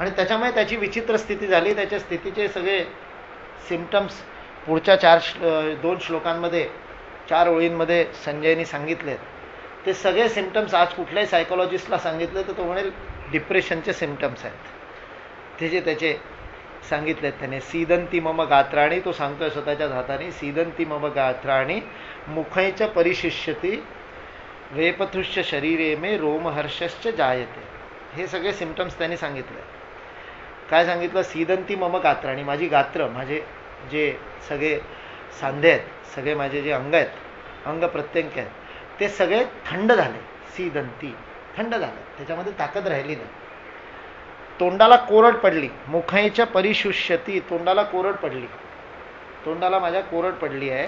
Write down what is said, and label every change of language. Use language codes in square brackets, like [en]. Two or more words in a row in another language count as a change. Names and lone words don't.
[mr] आणि त्याच्यामुळे त्याची विचित्र स्थिती झाली. त्याच्या स्थितीचे सगळे सिम्पटम्स पुढच्या 2 श्लोकांमध्ये 4 ओळींमध्ये संजयनी सांगितलेत. ते सगळे सिम्पटम्स आज कुठल्याही सायकोलॉजिस्टला सांगितले तर तो म्हणेल डिप्रेशनचे सिम्पटम्स आहेत. ते जे त्याचे सांगितलेत त्याने. [sa] सीदंती मम गात्राणी, [mr] तो सांगतोय स्वतःच्याच हाताने, [sa] सीदंती मम गात्राणी मुखैच परिशिष्यती वेपथुश्च शरीरे मे रोमहर्षश्च जायते. [mr] हे सगळे सिम्पटम्स त्यांनी सांगितले. काय सांगितलं? [sa] सीदंती मम गात्राणी, [mr] माझी गात्र, माझे जे सगळे सांधे आहेत, सगळे माझे जे अंग आहेत, अंग प्रत्यंग आहेत, ते सगळे थंड झाले. सीदंती, थंड झाले, त्याच्यामध्ये ताकद राहिली नाही. तोंडाला कोरड पडली. [sa] मुखैच्या परिशुष्यती, [mr] तोंडाला कोरड पडली, तोंडाला माझ्या कोरड पडली आहे.